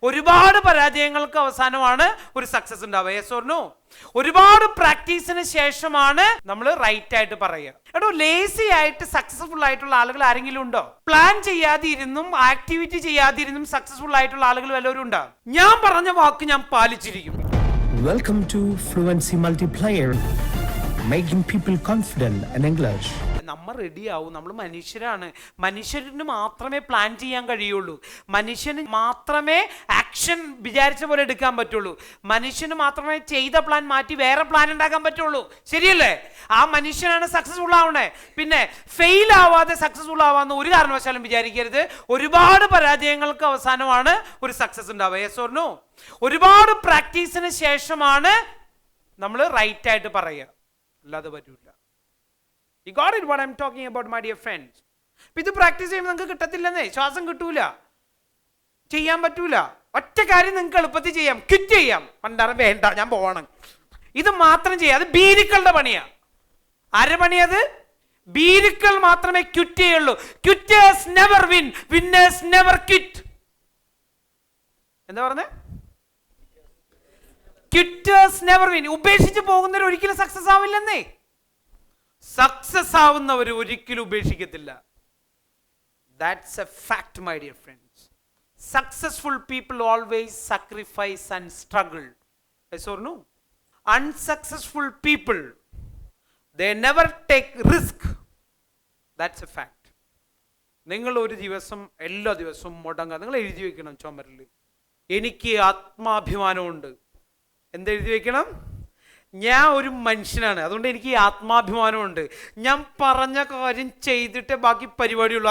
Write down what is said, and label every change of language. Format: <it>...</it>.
<ml>ഒരുപാട് പരാജയങ്ങൾക്ക് അവസാനമാണ് ഒരു സക്സസ് ഉണ്ടാവുക.</ml> <en>Yes or no?</en> <ml>ഒരുപാട് പ്രാക്ടീസിന് ശേഷമാണ് നമ്മൾ റൈറ്റ് ആയിട്ട് പറയുക. എടോ, ലേസി ആയിട്ട് സക്സസ്ഫുൾ ആയിട്ടുള്ള ആളുകൾ ആരെങ്കിലും ഉണ്ടോ? പ്ലാൻ ചെയ്യാതിരുന്നും ആക്ടിവിറ്റി ചെയ്യാതിരുന്നും സക്സസ്ഫുൾ ആയിട്ടുള്ള ആളുകൾ വല്ലവരും ഉണ്ടോ? ഞാൻ പറഞ്ഞ വാക്ക് ഞാൻ പാലിച്ചിരിക്കും.</ml> <en>Welcome to Fluency Multiplier, making people confident in English.</en> <ml>നമ്മൾ റെഡി ആവും. നമ്മൾ മനുഷ്യരാണ്. മനുഷ്യന് മാത്രമേ പ്ലാൻ ചെയ്യാൻ കഴിയുള്ളൂ. മനുഷ്യന് മാത്രമേ ആക്ഷൻ വിചാരിച്ച പോലെ എടുക്കാൻ പറ്റുള്ളൂ. മനുഷ്യന് മാത്രമേ ചെയ്ത പ്ലാൻ മാറ്റി വേറെ പ്ലാൻ ഉണ്ടാക്കാൻ പറ്റുള്ളൂ. ശരിയല്ലേ? ആ മനുഷ്യനാണ് സക്സസ്ഫുൾ ആവണേ. പിന്നെ ഫെയിൽ ആവാതെ സക്സസ്ഫുൾ ആവാന്ന് ഒരു കാരണവശാലും വിചാരിക്കരുത്. ഒരുപാട് പരാജയങ്ങൾക്ക് അവസാനമാണ് ഒരു സക്സസ് ഉണ്ടാവുക.</ml> <en>Yes or no?</en> <ml>ഒരുപാട് പ്രാക്ടീസിന് ശേഷമാണ് നമ്മൾ റൈറ്റ് ആയിട്ട് പറയുക, അല്ലാതെ പറ്റൂല.</ml> <en>You got it what I'm talking about, my dear friends.</en> <ml>ഇത് പ്രാക്ടീസ് ചെയ്യുമ്പോൾ നിങ്ങൾക്ക് കിട്ടത്തില്ലെന്നേ, ശ്വാസം കിട്ടൂല, ചെയ്യാൻ പറ്റൂല. ഒറ്റ കാര്യം നിങ്ങൾക്ക് എളുപ്പത്തിൽ ചെയ്യാം, ക്വിറ്റ് ചെയ്യാം. പണ്ടാറ് വേണ്ട, ഞാൻ പോകണം, ഇത് മാത്രം ചെയ്യാം. അത് ബീരുക്കളുടെ പണിയാ. ആരുടെ പണിയത്? ബീരുക്കൾ മാത്രമേ ക്വിറ്റ് ചെയ്യുള്ളൂ.</ml> <en>Quitters never win, winners never quit.</en> <ml>എന്താ പറഞ്ഞേ?</ml> <en>Quitters never win.</en> <ml>ഉപേക്ഷിച്ച് പോകുന്നവർ ഒരിക്കലും സക്സസ് ആവില്ലെന്നേ. സക്സസ് ആവുന്നവർ ഒരിക്കലും ഉപേക്ഷിക്കത്തില്ല.</ml> <en>That's a fact, my dear friends. Successful people always sacrifice and struggle. Yes or no? Unsuccessful people, they never take risk. That's a fact.</en> <ml>നിങ്ങൾ ഒരു ദിവസം എല്ലാ ദിവസവും മുടങ്ങാതെ നിങ്ങൾ എഴുതി വെക്കണം ചുമരിൽ, എനിക്ക് ആത്മാഭിമാനമുണ്ട്. എന്തെഴുതി വെക്കണം? ഞാൻ ഒരു മനുഷ്യനാണ്, അതുകൊണ്ട് എനിക്ക് ആത്മാഭിമാനമുണ്ട്. ഞാൻ പറഞ്ഞ കാര്യം ചെയ്തിട്ടേ ബാക്കി പരിപാടിയുള്ളൂ.</ml>